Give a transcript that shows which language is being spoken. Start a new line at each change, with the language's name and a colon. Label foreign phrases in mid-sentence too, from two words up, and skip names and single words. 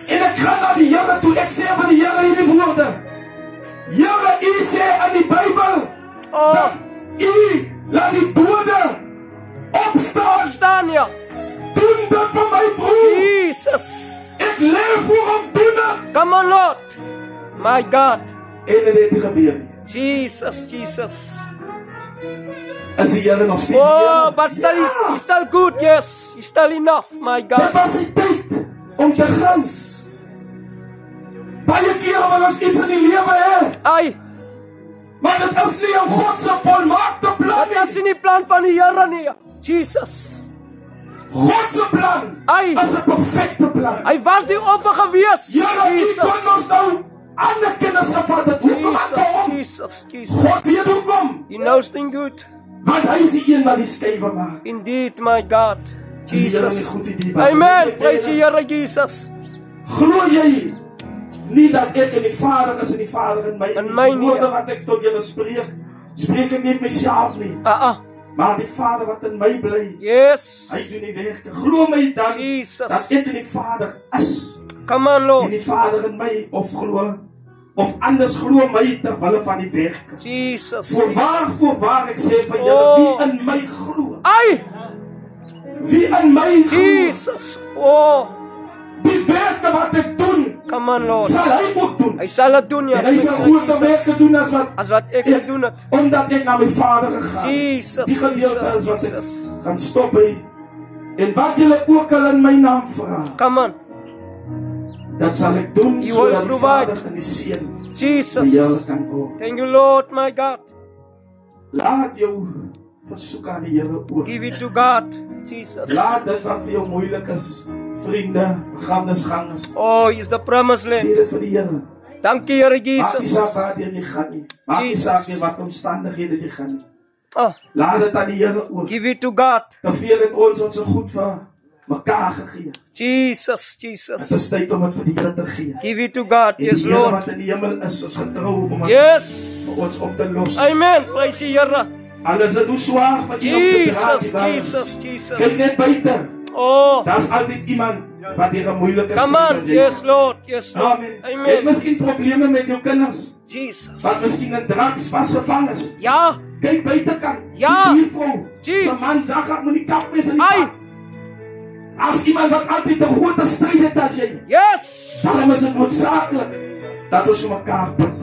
Afrikaans: En ek gaan na die Here toe. Ek sê vir die Here hierdie woorde. Here, U sê in die Bybel Oh, dat U laat die dode opstaan. staan ja. Doen dit vir my broer. Jesus. Ek leef voor hom, doen dit.
English: Come on, Lord. My God.
Afrikaans: En dit het nie gebeur nie. Jesus, Jesus. Is die Here nog steeds Oh, hier?
English: but still,
Afrikaans: Ja.
English: he's still good, yes. He's still enough, my
Afrikaans: Dit God. was die tyd om te gaan. Baie kere wil ons iets in die lewe hê, Ai, maar dit is nie in God se volmaakte plan dat is nie. nie die plan van die Here nie. Jesus. God se plan Ai, is 'n perfekte plan. hy was die offer gewees. Here, U kon Jesus. ons nou ander kinders vat dit. Hoekom aan hom? Jesus, Jesus. God weet hoekom.
English: He knows things good.
Afrikaans: Want hy is die een wat die skywe maak.
English: Indeed, my God.
Afrikaans: Dis die Here nie Jesus. goed idee. Amen. Praise die Here Jesus. Glo jy nie dat ek in die Vader is en die Vader in my? In my Die woorde nie. wat ek tot julle spreek, spreek ek nie myself nie, maar die Vader wat in my bly.
English: Yes.
Afrikaans: Hy doen die werke. Glo my dan dat Jesus. ek in die Vader is
English: Come on,
Afrikaans: en
English: Lord.
Afrikaans: die Vader in my, of anders glo my ter wille van die werke. Jesus. Voorwaar ek sê vir julle, Oh. wie in my glo, Ai, wie in my glo, Jesus. Oh, die werke wat ek doen,
English: come on, Lord.
Afrikaans: sal hy ook doen. Hy sal dit doen, ja. En hy sal groter werke doen as wat ek gedoen het. omdat ek na my Vader gegaan. Jesus, Die gedeelte is wat ek Jesus. gaan stop by. En wat julle ook al in my naam vra,
English: Come on.
Afrikaans: dat sal ek doen,
English: You will
Afrikaans: sodat die
English: provide.
Afrikaans: Vader en die Seun Jesus. die Here kan word.
English: Thank you, Lord, my God.
Afrikaans: Laat jou versoek aan die Here oor.
English: Give it to God. Jesus.
Afrikaans: Laat dit wat vir jou moeilik is, vriende, begrafnisgangers,
English: Oh, He's the promised
Afrikaans: gee
English: land.
Afrikaans: dit vir die Here. Dankie, Here Maak nie Jesus. saak waar jy gaan nie. Maak nie Jesus. saak nie wat omstandighede jy gaan nie. Oh, Laat dit aan die Here oor.
English: give it to God.
Afrikaans: Te veel het ons goed vir mekaar gegee. Jesus, Dit Jesus. is tyd om dit vir die Here te gee.
English: Give it to God.
Afrikaans: En
English: Yes,
Afrikaans: die Here
English: Lord.
Afrikaans: wat in die hemel is getrou om
English: Yes.
Afrikaans: vir ons op te los. Amen. Praise die Here. Al is dit hoe swaar wat jy op te dra Jesus, die Jesus, Jesus. Kyk net buite. Oh, Daar's altyd iemand Wat hier 'n moeilike
English: Come on.
Afrikaans: as jy.
English: Yes, Lord. Yes, Lord.
Afrikaans: Amen. Jy het Amen. miskien probleme met jou kinders. Jesus. Wat miskien in drugs vasgevang is. Ja. Kyk buitekant. Ja. Die buurvrou. Jesus. Se man Zagat moet die kap wees in die Ai. pad. As iemand wat altyd 'n groter stryd het as jy.
English: Yes.
Afrikaans: Daarom is dit noodsaaklik dat ons mekaar bid.